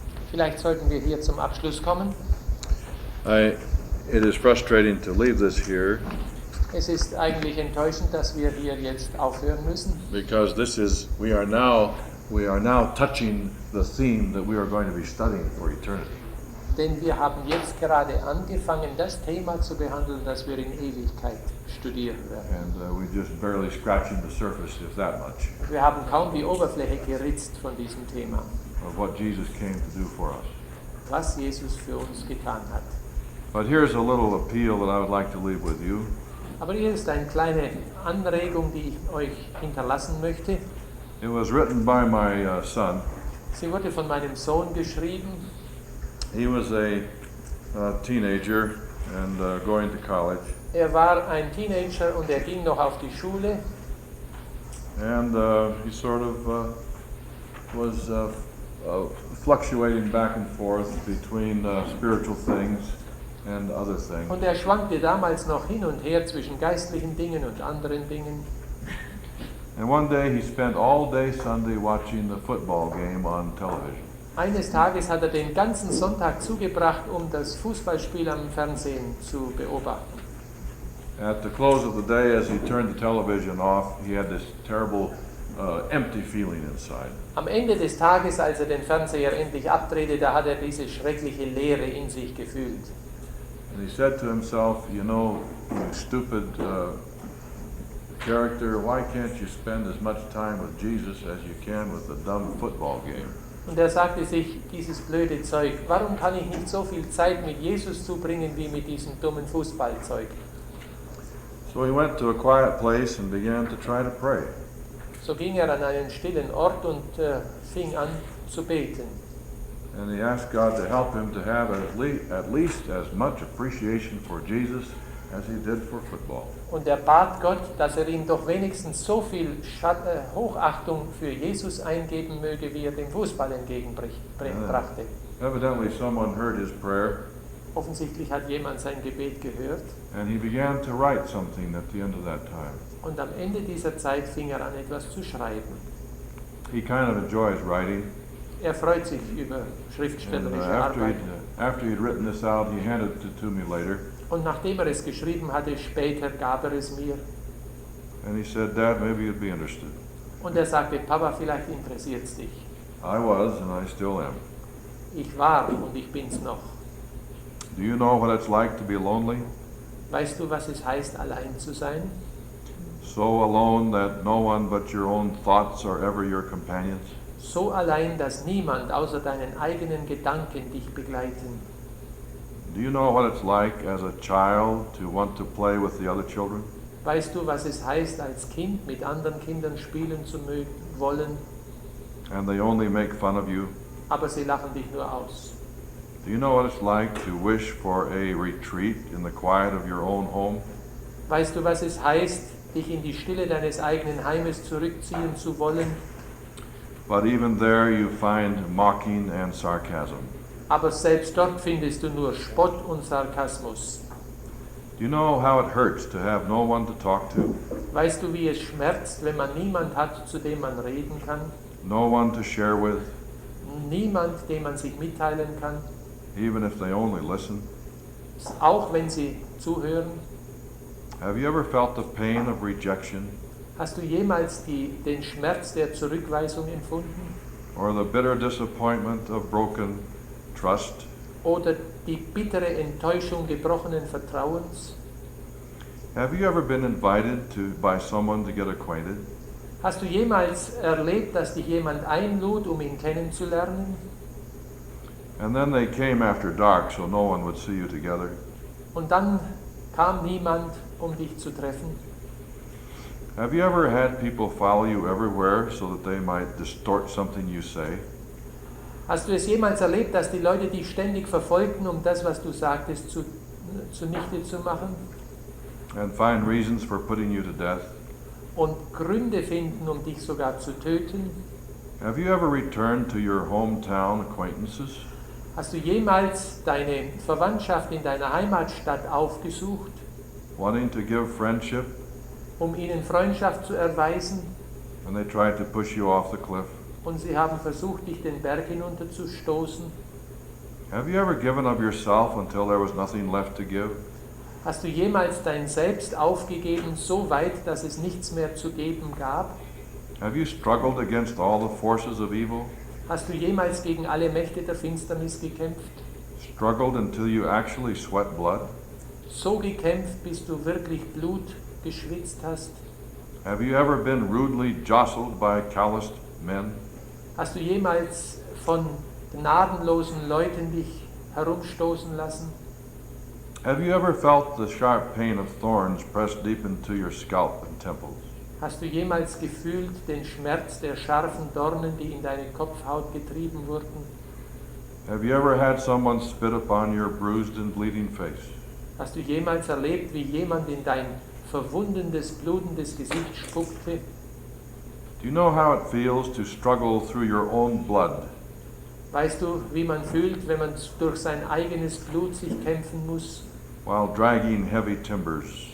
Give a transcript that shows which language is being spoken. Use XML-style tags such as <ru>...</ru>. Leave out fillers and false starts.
<de>Vielleicht sollten wir hier zum Abschluss kommen.</de> <en>It is frustrating to leave this here</en> <de>Es ist eigentlich enttäuschend, dass wir hier jetzt aufhören müssen,</de> <en>because we are now touching the theme that we are going to be studying for eternity.</en> <de>denn wir haben jetzt gerade angefangen, das Thema zu behandeln, das wir in Ewigkeit studieren werden.</de> <en>And we're just barely scratching the surface, if that much,</en> <de>Wir haben kaum die Oberfläche geritzt von diesem Thema,</de> <en>of what Jesus came to do for us.</en> <de>was Jesus für uns getan hat.</de> <en>But here's a little appeal that I would like to leave with you.</en> <de>Aber hier ist eine kleine Anregung, die ich euch hinterlassen möchte.</de> <en>It was written by my son.</en> <de>Sie wurde von meinem Sohn geschrieben.</de> <en>He was a teenager and going to college.</en> <de>Er war ein Teenager und er ging noch auf die Schule.</de> <en>And he sort of was fluctuating back and forth between spiritual things and other things.</en> <de>Und er schwankte damals noch hin und her zwischen geistlichen Dingen und anderen Dingen.</de> <en>And one day he spent all day Sunday watching the football game on television.</en> <de>Eines Tages hat er den ganzen Sonntag zugebracht, um das Fußballspiel am Fernsehen zu beobachten.</de> <en>At the close of the day, as he turned the television off, he had this terrible empty feeling inside.</en> <de>Am Ende des Tages, als er den Fernseher endlich abdrehte, da hat er diese schreckliche Leere in sich gefühlt.</de> <en>And he said to himself, you know, you stupid character, why can't you spend as much time with Jesus as you can with the dumb football game?</en> <de>Und er sagte sich, dieses blöde Zeug, warum kann ich nicht so viel Zeit mit Jesus zubringen wie mit diesem dummen Fußballzeug?</de> <en>So he went to a quiet place and began to try to pray.</en> <de>So ging er an einen stillen Ort und fing an zu beten.</de> <en>And he asked God to help him to have at least as much appreciation for Jesus as he did for football.</en> <de>Und er bat Gott, dass er ihm doch wenigstens so viel Hochachtung für Jesus eingeben möge, wie er dem Fußball entgegenbrachte.</de> <en>Evidently someone heard his prayer,</en> <de>Offensichtlich hat jemand sein Gebet gehört.</de> <en>and he began to write something at the end of that time.</en> <de>Und am Ende dieser Zeit fing er an, etwas zu schreiben.</de> <en>He kind of enjoys writing.</en> <de>Er freut sich über</de> <en>And</en> <de>schriftstellerische Arbeit.</de> <en>after he'd written this out, he handed it to me later.</en> <de>Und nachdem er es geschrieben hatte, später gab er es mir.</de> <en>And he said, Dad, maybe you'd be interested.</en> <de>Und er sagte, Papa, vielleicht interessiert es dich.</de> <en>I was, and I still am.</en> <de>Ich war und ich bin's noch.</de> <en>Do you know what it's like to be lonely?</en> <de>Weißt du, was es heißt, allein zu sein?</de> <en>So alone that no one but your own thoughts are ever your companions?</en> <de>So allein, dass niemand außer deinen eigenen Gedanken dich begleiten.</de> <en>Do you know what it's like as a child to want to play with the other children?</en> <de>Weißt du, was es heißt, als Kind mit anderen Kindern spielen zu wollen,</de> <en>and they only make fun of you?</en> <de>aber sie lachen dich nur aus?</de> <en>Do you know what it's like to wish for a retreat in the quiet of your own home?</en> <de>Weißt du, was es heißt, dich in die Stille deines eigenen Heimes zurückziehen zu wollen,</de> <en>But even there you find mocking and sarcasm.</en> <de>aber selbst dort findest du nur Spott und Sarkasmus?</de> <en>Do you know how it hurts to have no one to talk to?</en> <de>Weißt du, wie es schmerzt, wenn man niemand hat, zu dem man reden kann?</de> <en>No one to share with,</en> <de>Niemand, dem man sich mitteilen kann,</de> <en>even if they only listen?</en> <de>auch wenn sie zuhören?</de> <en>Have you ever felt the pain of rejection</en> <de>Hast du jemals den Schmerz der Zurückweisung empfunden?</de> <en>or the bitter disappointment of broken trust?</en> <de>Oder die bittere Enttäuschung gebrochenen Vertrauens?</de> <en>Have you ever been invited by someone to get acquainted?</en> <de>Hast du jemals erlebt, dass dich jemand einlud, um ihn kennenzulernen?</de> <en>And then they came after dark so no one would see you together.</en> <de>Und dann kam niemand, um dich zu treffen?</de> <en>Have you ever had people follow you everywhere so that they might distort something you say?</en> <de>Hast du es jemals erlebt, dass die Leute dich ständig verfolgten, um das, was du sagtest, zunichte zu machen?</de> <en>And find reasons for putting you to death?</en> <de>Und Gründe finden, um dich sogar zu töten?</de> <en>Have you ever returned to your hometown acquaintances?</en> <de>Hast du jemals deine Verwandtschaft in deiner Heimatstadt aufgesucht,</de> <en>Wanting to give friendship,</en> <de>um ihnen Freundschaft zu erweisen?</de> <en>and they tried to push you off the cliff?</en> <de>Und sie haben versucht, dich den Berg hinunterzustoßen?</de> <en>Have you ever given of yourself until there was nothing left to give?</en> <de>Hast du jemals dein Selbst aufgegeben, so weit, dass es nichts mehr zu geben gab?</de> <en>Have you struggled against all the forces of evil?</en> <de>Hast du jemals gegen alle Mächte der Finsternis gekämpft?</de> <en>Struggled until you actually sweat blood?</en> <de>So gekämpft, bis du wirklich Blut geschwitzt hast?</de> <en>Have you ever been rudely jostled by calloused men?</en> <de>Hast du jemals von gnadenlosen Leuten dich herumstoßen lassen?</de> <en>Have you ever felt the sharp pain of thorns pressed deep into your scalp and temples?</en> <de>Hast du jemals gefühlt den Schmerz der scharfen Dornen, die in deine Kopfhaut getrieben wurden?</de> <en>Have you ever had someone spit upon your bruised and bleeding face?</en> <de>Hast du jemals erlebt, wie jemand in dein verwundenes, blutendes Gesicht spuckte?</de> <en>Do you know how it feels to struggle through your own blood?</en> <de>Weißt du, wie man fühlt, wenn man durch sein eigenes Blut sich kämpfen muss,</de> <en>While dragging heavy timbers?</en>